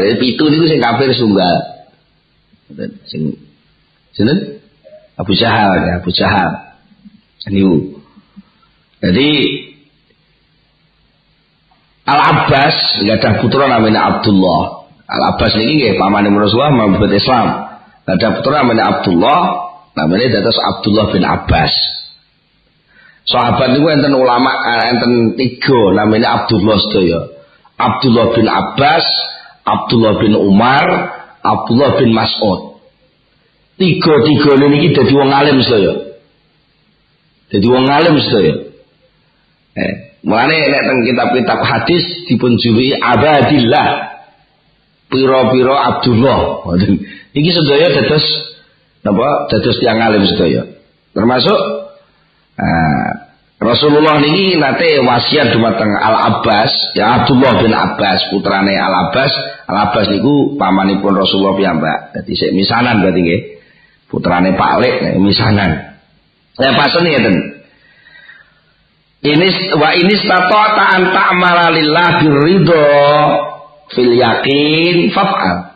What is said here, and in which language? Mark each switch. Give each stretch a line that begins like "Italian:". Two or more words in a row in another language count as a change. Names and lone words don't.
Javanese: 7 niku sing kafir setunggal. Sing jeneng Abu Jahal niku. Jadi Al-Abbas gadah putra namanya Abdullah. Al-Abbas niki nggih pamane Rasulullah mambet Islam. Gadah putra namanya Abdullah, namanya dados Abdullah bin Abbas. Sahabat niku enten ulama enten 3 namanya Abdullah sedaya. Abdullah bin Abbas, Abdullah bin Umar, Abdullah bin Mas'ud. 3 niki dadi wong alim sedaya. Dadi wong alim sedaya. Mulane nek teng kitab-kitab hadis dipun juluki Abadillah. Piro-piro Abdullah. Iki sedaya dados napa? Dados tiyang alim sedaya. Termasuk Rasulullah niki nate wasiat dumateng Al-Abbas, ya Abdullah bin Abbas, putrane Al-Abbas. Al-Abbas niku pamanipun Rasulullah piyambak. Dadi sik misanan berarti nggih. Putrane Pak Lek misanan. Saya pasen ngeten.
Arabic: إن استطعت أن تعمل لله بالرضا في اليقين فافعل.